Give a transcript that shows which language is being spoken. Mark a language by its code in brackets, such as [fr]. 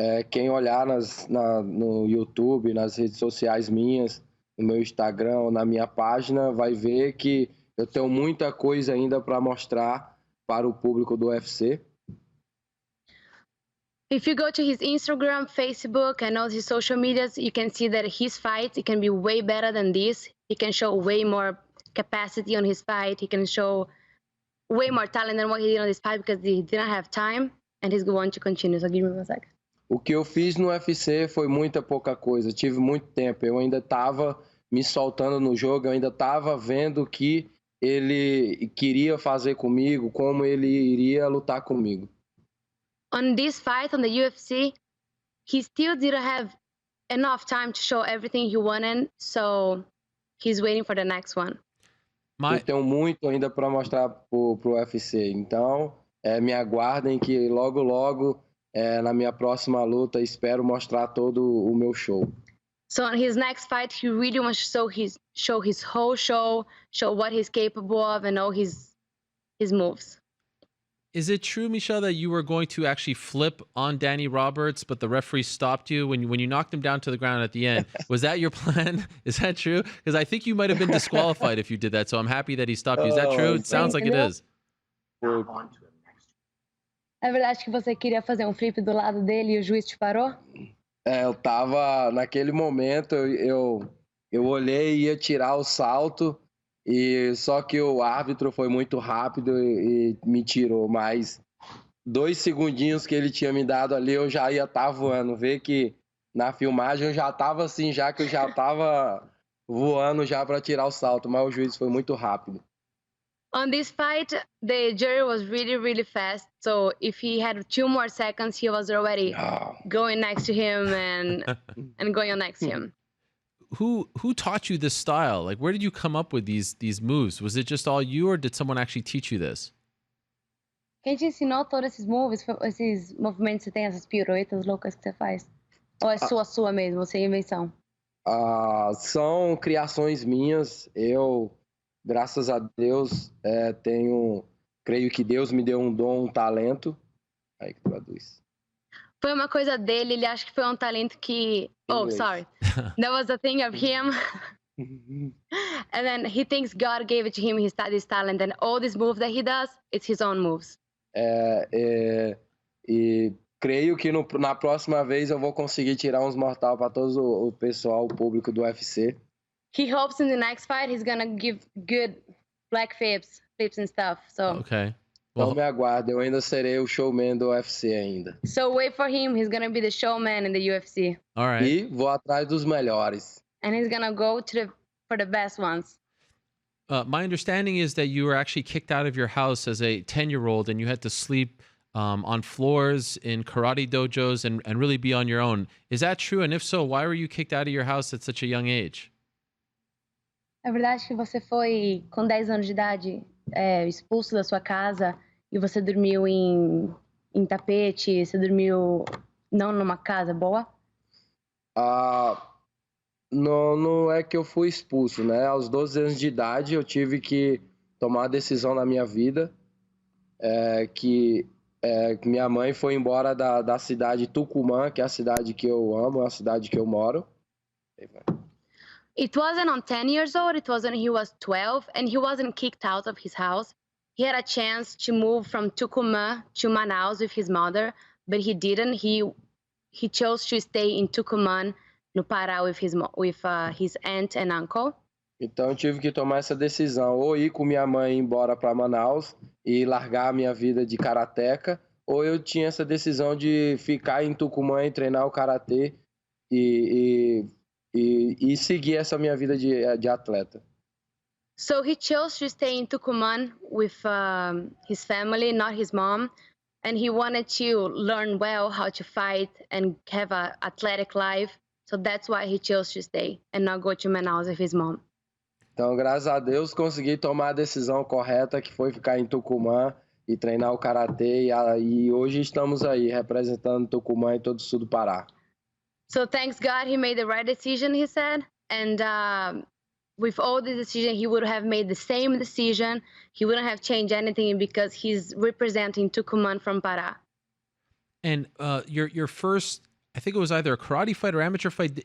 [pt] Quem olhar no YouTube, nas redes sociais minhas, no meu Instagram ou na minha página, vai ver que eu tenho muita coisa ainda para mostrar para o público do UFC. [en] If you go to his Instagram, Facebook, and all his social medias, you can see that his fights, it can be way better than this. He can show way more capacity on his fight. He can show way more talent than what he did on this fight because he didn't have time, and he's going to continue. So give me 1 second. [pt] O que eu fiz no UFC foi muita pouca coisa. Tive muito tempo. Eu ainda estava me soltando no jogo. Eu ainda estava vendo o que ele queria fazer comigo, como ele iria lutar comigo. [en] On this fight, on the UFC, he still didn't have enough time to show everything he wanted, so he's waiting for the next one. [pt] Eu tenho muito ainda para mostrar pro UFC. Então, me aguardem que logo, na minha próxima luta, espero mostrar todo o meu show. [en] So on his next fight, he really wants to show his whole show, show what he's capable of, and all his moves. Is it true, Michel, that you were going to actually flip on Danny Roberts, but the referee stopped you when you knocked him down to the ground at the end? Was that your plan? Is that true? Because I think you might have been disqualified if you did that, so I'm happy that he stopped you. Is that true? It sounds like it is. [pt] É verdade que você queria fazer um flip do lado dele e o juiz te parou? Eu tava, naquele momento, eu olhei e ia tirar o salto, e só que o árbitro foi muito rápido e me tirou, mas 2 segundinhos que ele tinha me dado ali, eu já ia estar voando. Vê que na filmagem eu já estava assim, já que eu já estava voando já para tirar o salto, mas o juiz foi muito rápido. [en] On this fight, the jury was really, really fast. So if he had 2 more seconds, he was already going next to him and going on next to him. Who taught you this style? Like, where did you come up with these moves? Was it just all you, or did someone actually teach you this? [pt] Quem te ensinou todos esses [en] moves, [pt] esses movimentos que você tem, essas piruetas loucas que você faz? Ou é sua mesmo, você é invenção? São criações minhas. Eu, graças a Deus, creio que Deus me deu um dom, um talento. Aí que traduz. Foi uma coisa dele, ele acha que foi um talento que... [en] Oh, sorry. That was a thing of him. And then he thinks God gave it to him, this talent, and all these moves that he does, it's his own moves. [pt] E creio que na próxima vez eu vou conseguir tirar uns mortal para todo o pessoal, o público do UFC. [en] He hopes in the next fight he's gonna give good black flips and stuff. So. Okay. [pt] Well, me aguarde, eu ainda serei o showman do UFC ainda. [en] So wait for him, he's gonna be the showman in the UFC. All right. [pt] E vou atrás dos melhores. [en] And he's gonna go for the best ones. My understanding is that you were actually kicked out of your house as a 10-year-old and you had to sleep on floors in karate dojos and really be on your own. Is that true? And if so, why were you kicked out of your house at such a young age? [pt] É verdade que você foi, com 10 anos de idade, expulso da sua casa e você dormiu em tapete, você dormiu não numa casa boa? Não é que eu fui expulso, né? Aos 12 anos de idade eu tive que tomar uma decisão na minha vida, que minha mãe foi embora da cidade Tucumã, que é a cidade que eu amo, é a cidade que eu moro. [en] It wasn't on 10 years old, it was when he was 12, and he wasn't kicked out of his house. he had a chance to move from Tucumã to Manaus with his mother, but he didn't. He chose to stay in Tucumã, [pt] no Pará, [en] with his aunt and uncle. [pt] Então eu tive que tomar essa decisão, ou ir com minha mãe embora para Manaus e largar a minha vida de karateca, ou eu tinha essa decisão de ficar em Tucumã e treinar o karatê e seguir essa minha vida de atleta. [en] So he chose to stay in Tucumã with his family, not his mom, and he wanted to learn well how to fight and have an athletic life. So that's why he chose to stay and not go to Manaus with his mom. [pt] Então, graças a Deus, consegui tomar a decisão correta, que foi ficar em Tucumã e treinar o karatê. E hoje estamos aí, representando Tucumã e todo o sul do Pará. [en] So thanks God, he made the right decision, he said. And with all the decision, he would have made the same decision. He wouldn't have changed anything because he's representing Tucumã from Pará. And your first, I think it was either a karate fight or amateur fight.